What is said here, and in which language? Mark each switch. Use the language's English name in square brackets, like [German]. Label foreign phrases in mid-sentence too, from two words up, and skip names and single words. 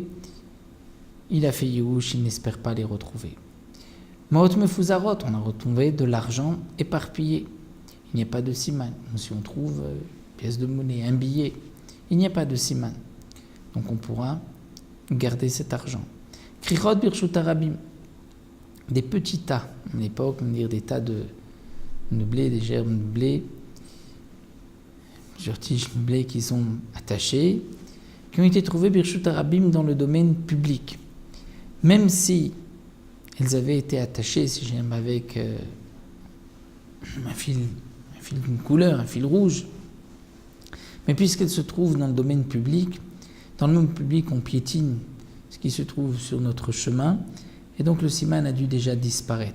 [French] Il a fait Yehush, il n'espère pas les retrouver. [Hebrew] מעות מפוזרות, [French] on a retrouvé de l'argent éparpillé. Il n'y a pas de siman. Si on trouve une pièce de monnaie, un billet, il n'y a pas de siman. Donc on pourra garder cet argent. [Hebrew] כריכות ברשות הרבים, [French] des petits tas, à l'époque, on va dire des tas de blé, des gerbes de blé, plusieurs tiges de blé qui sont attachées, qui ont été trouvées [Hebrew] ברשות הרבים [French] dans le domaine public. Même si elles avaient été attachées, si j'aime avec un fil d'une couleur, un fil rouge, mais puisqu'elles se trouvent dans le domaine public, dans le domaine public on piétine ce qui se trouve sur notre chemin, et donc le siman a dû déjà disparaître.